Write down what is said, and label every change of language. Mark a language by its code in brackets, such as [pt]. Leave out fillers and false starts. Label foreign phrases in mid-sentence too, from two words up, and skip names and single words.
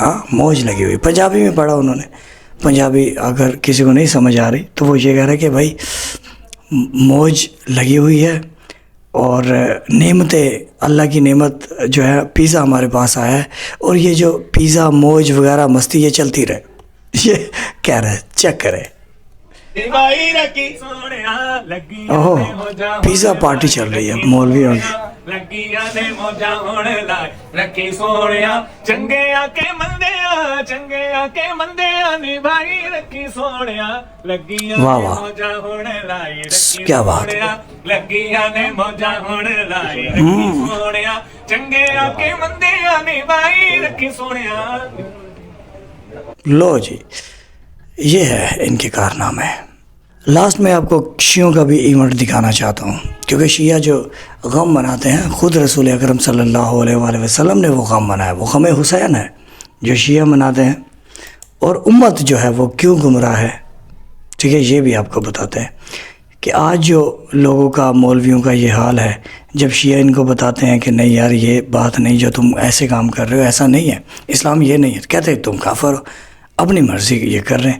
[ur] ہاں موج لگی ہوئی, پنجابی میں پڑھا انہوں نے. پنجابی اگر کسی کو نہیں سمجھ آ رہی تو وہ یہ کہہ رہے کہ بھائی موج لگی ہوئی ہے, اور نعمتیں, اللہ کی نعمت جو ہے پیزا ہمارے پاس آیا ہے, اور یہ جو پیزا موج وغیرہ مستی یہ چلتی رہے. یہ کہہ رہے, چیک کرے. اوہ پیزا پارٹی چل رہی ہے مولویوں کی. [pa] ਲੱਗੀਆਂ ਨੇ ਮੌਜਾਂ ਹੁਣ ਲਾਏ ਰੱਖੀ ਸੋਹਣਿਆ ਚੰਗਿਆਂ ਕੇ ਮੰਦਿਆਂ ਨਿਭਾਈ ਰੱਖੀ ਸੋਹਣਿਆ ਲੱਗੀਆਂ ਵਾਹ ਨੇ ਵਾਹ। ਮੌਜਾਂ ਹੁਣ ਲਾਏ ਰੱਖੀ [ur] کیا بات ہے۔ [pa] ਸੋਹਣਿਆ ਲੱਗੀਆਂ ਨੇ ਮੌਜਾਂ ਹੁਣ ਲਾਏ ਰੱਖੀ ਸੋਹਣਿਆ ਚੰਗਿਆਂ ਕੇ ਮੰਦਿਆਂ ਨਿਭਾਈ ਰੱਖੀ ਸੋਹਣਿਆ [ur] لو جی یہ ہے ان کے کارنامے۔ لاسٹ میں آپ کو شیعوں کا بھی ایونٹ دکھانا چاہتا ہوں، کیونکہ شیعہ جو غم مناتے ہیں خود رسول اکرم صلی اللہ علیہ وآلہ وسلم نے وہ غم منایا، وہ غم حسین ہے جو شیعہ مناتے ہیں، اور امت جو ہے وہ کیوں گمراہ ہے، ٹھیک ہے، یہ بھی آپ کو بتاتے ہیں کہ آج جو لوگوں کا مولویوں کا یہ حال ہے، جب شیعہ ان کو بتاتے ہیں کہ نہیں یار یہ بات نہیں جو تم ایسے کام کر رہے ہو، ایسا نہیں ہے، اسلام یہ نہیں ہے، کہتے ہیں تم کافر ہو، اپنی مرضی یہ کر رہے ہیں۔